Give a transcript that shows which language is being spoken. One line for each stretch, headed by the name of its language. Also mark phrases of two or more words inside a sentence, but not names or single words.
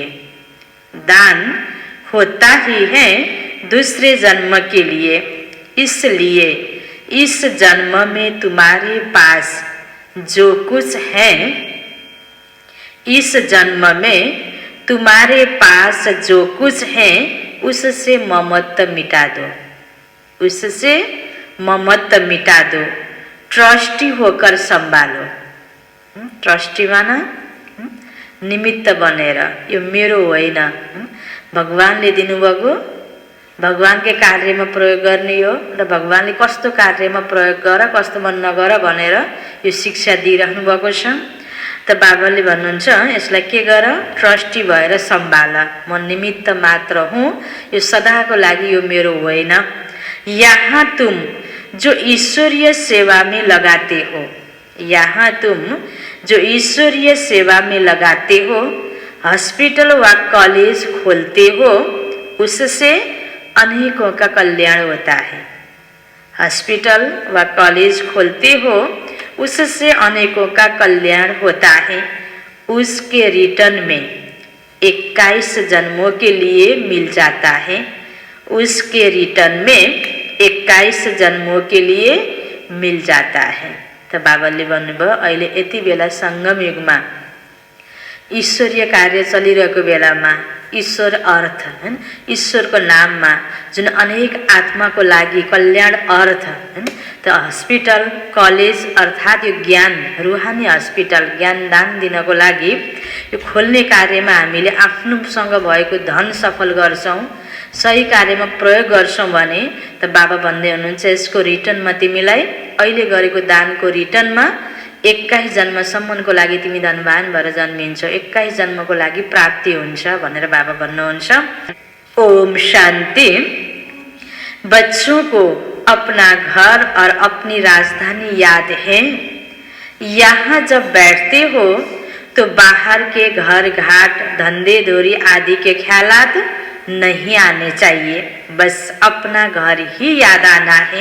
Hindi: दान होता ही है दूसरे जन्म के लिए, इसलिए इस जन्म में तुम्हारे पास जो कुछ है, इस जन्म में तुम्हारे पास जो कुछ है उससे ममत्व मिटा दो। उससे ममत्व मिटा दो। ट्रस्टी होकर संभालो। ट्रस्टी माना
Nepali: निमित्त बनेर, यो मेरो होइन, भगवानले दिनुभएको भगवानकै कार्यमा प्रयोग गर्ने हो र भगवानले कस्तो कार्यमा प्रयोग गर कस्तोमा नगर भनेर यो शिक्षा दिइराख्नु भएको छ। त बाबाले भन्नुहुन्छ यसलाई के गर, ट्रस्टी भएर सम्भाल। म निमित्त मात्र हुँ, यो सदाको लागि यो मेरो होइन।
Hindi: यहाँ तुम जो ईश्वरीय सेवा में लगाते हो, यहाँ तुम जो ईश्वरीय सेवा में लगाते हो, हॉस्पिटल व कॉलेज खोलते हो, उससे अनेकों का कल्याण होता है। हॉस्पिटल व कॉलेज खोलते हो, उससे अनेकों का कल्याण होता है। उसके रिटर्न में 21 जन्मों के लिए मिल जाता है। उसके रिटर्न में 21 जन्मों के लिए मिल जाता है।
Nepali: तो बाबाले भन्नुभयो अहिले यति बेला संगम युगमा ईश्वरीय कार्य चलिरहेको बेलामा ईश्वर अर्थ, ईश्वरको नाममा जुन अनेक आत्माको लागि कल्याण अर्थ, त हस्पिटल कलेज अर्थात् यो ज्ञान रुहानी हस्पिटल ज्ञानदान दिनको लागि यो खोल्ने कार्यमा हामीले आफ्नोसँग भएको धन सफल गर्छौँ, सही कार्यमा प्रयोग गर्छौँ भने त बाबा भन्दै हुनुहुन्छ यसको रिटर्नमा तिमीलाई अहिले गरेको दानको रिटर्नमा 21 जन्मसम्मको लागि तिमी धनवान भएर जन्मिन्छौ, 21 जन्मको लागि प्राप्ति हुन्छ भनेर बाबा भन्नुहुन्छ।
Hindi: ओम शांति। बच्चों को अपना घर और अपनी राजधानी याद है। यहाँ जब बैठते हो तो बाहर के घर घाट धंधे धोरी आदि के ख्यालात नहीं आने चाहिए, बस अपना घर ही याद आना है।